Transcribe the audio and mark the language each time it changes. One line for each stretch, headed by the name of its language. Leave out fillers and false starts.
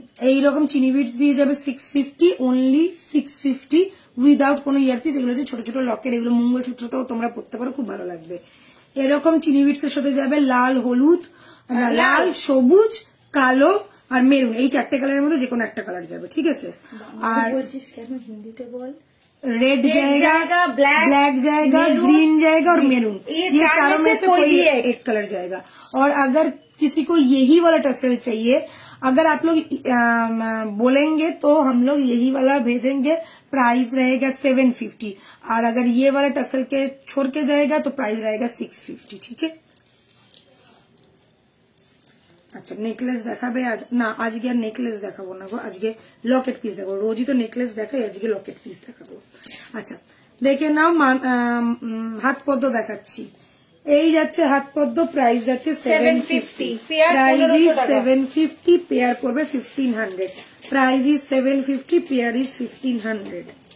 Bangla: এইরকম চিনি বিটস দিয়ে যাবে 650, অনলি 650 উইদাউট কোনো ইয়ারপিস। এগুলো হচ্ছে ছোট ছোট লকেট, এগুলো মঙ্গলসূত্রতেও তোমরা পড়তে পারো, খুব ভালো লাগবে। এরকম চিনি বিটস এর সাথে যাবে লাল, হলুদ, লাল, সবুজ, কালো আর মেরুন। এই চারটে কালারের মধ্যে যে কোনো একটা কালার যাবে। ঠিক আছে, আর বলছিস কেন হিন্দিতে বল।
Hindi: रेड जाएगा, ब्लैक जाएगा, ग्रीन जाएगा और मेरून। ये चारों में से कोई एक कलर जाएगा। और अगर किसी को यही वाला टसल चाहिए, अगर आप लोग बोलेंगे तो हम लोग यही वाला भेजेंगे, प्राइस रहेगा 750। और अगर ये वाला टसल के छोड़ के जाएगा तो प्राइस रहेगा 650। ठीक है।
Bangla: আচ্ছা নেকলেস দেখাবে আজ না, আজকে আর নেকলেস দেখাবো না গো, আজকে লকেট পিস দেখাবো। রোজই তো নেকলেস দেখাই, আজকে লকেট পিস দেখাবো। আচ্ছা দেখে নাও, হাত পদ্ম দেখাচ্ছি। এই যাচ্ছে হাত পদ্ম, প্রাইস যাচ্ছে 750,
English: price is 750,
Bangla: পেয়ার করবে 1500, প্রাইস ইজ 750,
English: Pair is 1500।